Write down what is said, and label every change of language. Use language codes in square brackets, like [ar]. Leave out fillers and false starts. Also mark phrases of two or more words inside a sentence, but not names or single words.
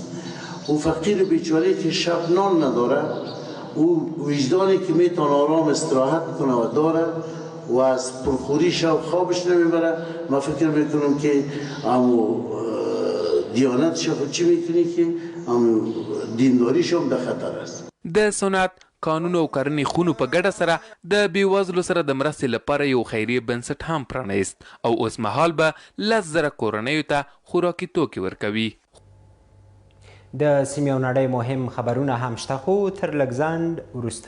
[fa] او فقیر بیچاره که شب نان نداره، او وجدانی که میتونه آرام استراحت کنه و داره و از پرخوری شب خوابش نمیبره. من فکر میکنم که امو دیانت شب چی میکنی که امو دینداریش هم در خطر است. [ps] د صنعت قانون او کرنې خونو په ګډه سره د بیوزلو سره د مرستې لپاره یو خیریه بنسټ هم پرانیست او اوس مهال به 10,000 کورنیو ته خوراکي توکي ورکوي. د سیمې او نړۍ مهم خبرونه هم شته خو تر لږ ځنډ وروسته.